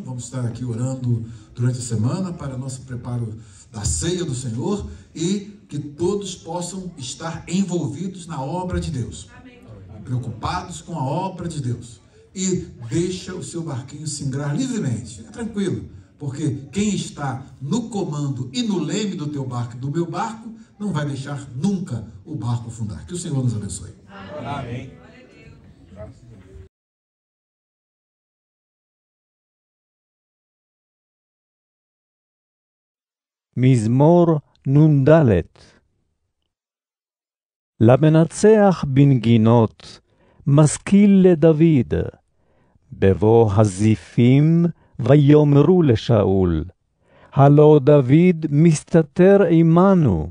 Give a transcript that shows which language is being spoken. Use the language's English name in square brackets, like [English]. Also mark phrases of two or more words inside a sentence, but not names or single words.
[Portuguese] Vamos estar aqui orando durante a semana para nosso preparo da ceia do Senhor, e que todos possam estar envolvidos na obra de Deus, preocupados com a obra de Deus, e deixa o seu barquinho singrar livremente. Fica tranquilo, porque quem está no comando e no leme do teu barco e do meu barco não vai deixar nunca o barco afundar. Que o Senhor nos abençoe. Amém. [Hebrew] מזמור נ"ד. למנצח בנגינות, משכיל לדוד, בבוא הזיפים ויאמרו לשאול, הלא דוד מסתתר עמנו.